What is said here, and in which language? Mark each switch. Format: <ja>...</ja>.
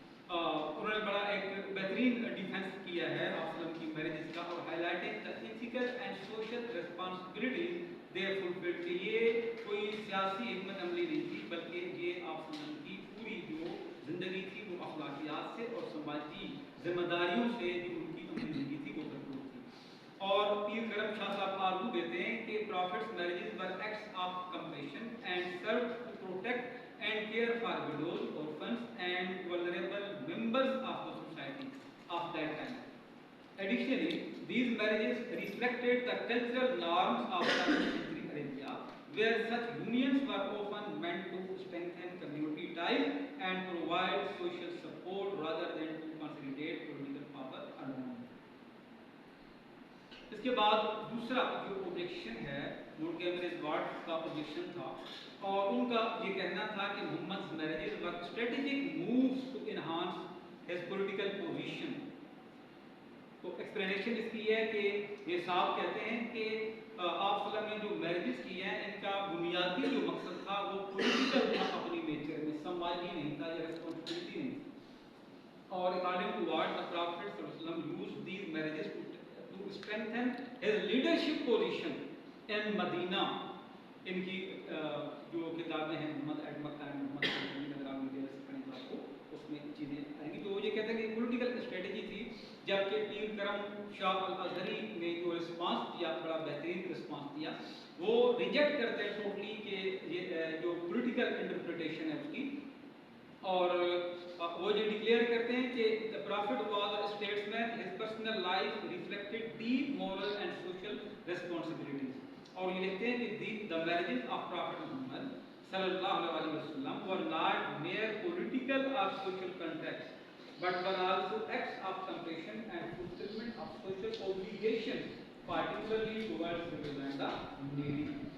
<ur>انہوں نے بڑا ایک بہترین ڈیفینس کیا ہے آپ وسلم کی میرجز کا, اور</ur> <en>highlighting the ethical and social responsibilities they fulfilled,</en> <ur>کہ یہ کوئی سیاسی حکمت عملی نہیں تھی بلکہ یہ آپ وسلم کی پوری جو زندگی تھی وہ اخلاقیات سے اور سماجی ذمہ داریوں سے جو ان کی عملی زندگی تھی وہ بھرپور تھی. اور پیر کرم شاہ صاحب آرگو دیتے ہیں کہ</ur> <en>Prophet's marriages were acts of compassion and serve to protect and care for widows, orphans and vulnerable members of the society of that time. Additionally, these marriages reflected the cultural norms of 7th century Arabia, where such unions were often meant to strengthen community ties and provide social support rather than to consolidate political power alone.</en> <ur>اس کے بعد دوسرا جو objection ہے note cameras what کا objection تھا, اور ان کا یہ کہنا تھا کہ</ur> <en>محمد's marriages were strategic moves to enhance his political position.</en> <ur>تو ایکسپلینیشن اس کی ہے کہ یہ صاحب کہتے ہیں کہ آپ صلی اللہ نے جو میرجز کی ہیں ان کا بنیادی جو مقصد تھا وہ پولیٹیکل تھا اپنی نیچر میں, سماجی نہیں تھا یا ریسپانسبلٹی نہیں تھی. اور</ur> <en>According to what the Prophet صلی اللہ علیہ وسلم used these marriages to strengthen his leadership position in Medina.</en> <ur>ان کی جو کتابیں ہیں محمد ایٹ مکہ اینڈ محمد اگر آپ ڈیٹیل سے پڑھیں تو آپ کو اس میں چیزیں آئیں گی. تو وہ یہ کہتے ہیں کہ پولیٹیکل اسٹریٹجی تھی, جبکہ پیر کرم شاہ الازہری نے جو رسپانس دیا بڑا بہترین رسپانس دیا, وہ ریجیکٹ کرتے ہیں ٹوٹلی کہ یہ جو پولیٹیکل انٹرپریٹیشن ہے اس کی, اور وہ جو ڈکلیئر کرتے ہیں کہ</ur> <en>the prophet was a statesman, his personal life reflected deep moral and social responsibilities.</en> <ur>اور یہ لکھتے ہیں کہ</ur> <en>the marriages of Prophet Muhammad صلی اللہ علیہ وسلم were not mere political or social contracts, but were also acts of compassion and fulfillment of social obligations, particularly towards women and the needy.</en>